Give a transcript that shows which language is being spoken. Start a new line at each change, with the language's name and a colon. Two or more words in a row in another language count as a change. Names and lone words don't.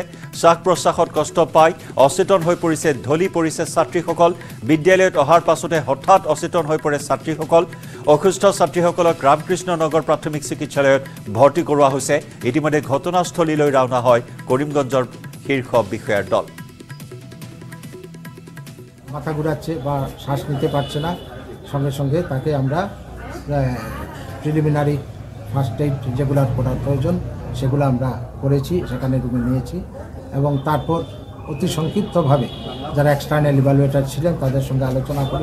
Assamese: শ্বাস প্ৰশ্বাসত কষ্ট পাই অচেতন হৈ পৰিছে, ঢলি পৰিছে ছাত্ৰীসকল। বিদ্যালয়ত অহাৰ পাছতে হঠাৎ অচেতন হৈ পৰে ছাত্ৰীসকল। অসুস্থ ছাত্ৰীসকলক ৰামকৃষ্ণ নগৰ প্ৰাথমিক চিকিৎসালয়ত ভৰ্তি কৰোৱা হৈছে। ইতিমধ্যে ঘটনাস্থলীলৈ ৰাওনা হয় কৰিমগঞ্জৰ শীৰ্ষ বিষয়াৰ দল।
Bangla: মাথা ঘুরাচ্ছে বা শ্বাস নিতে পারছে না, সঙ্গে সঙ্গে তাকে আমরা
English: preliminary first aid
Bangla: যেগুলো করার প্রয়োজন সেগুলো আমরা করেছি, সেখানে রুমে নিয়েছি এবং তারপর অতি সংক্ষিপ্তভাবে যারা
English: external evaluator
Bangla: ছিলেন তাদের সঙ্গে আলোচনা করি।